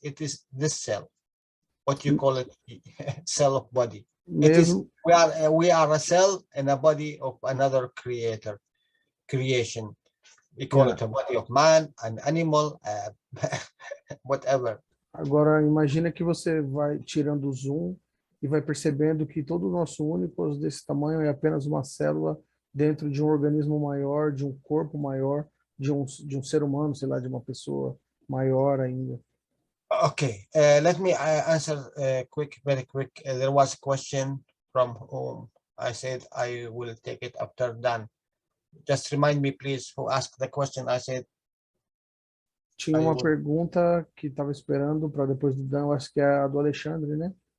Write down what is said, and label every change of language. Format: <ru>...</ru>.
<en>It is this cell. What you call it, cell of body. It is, we are a cell in a body of another creation. We call it a body of man, an animal, whatever.</en> <pt>Agora, imagina que você vai tirando o zoom e vai percebendo que todo o nosso únicos desse tamanho é apenas uma célula dentro de um organismo maior, de um corpo maior, de um ser humano, sei lá, de uma pessoa maior ainda.</pt> <en>Okay, let me answer very quick. There was a question from whom I said I will take it after done. Just remind me, please, who asked the question. I said.</en> <pt>Tinha uma pergunta que estava esperando para depois do Dan, eu acho que é a do Alexandre, né?</pt>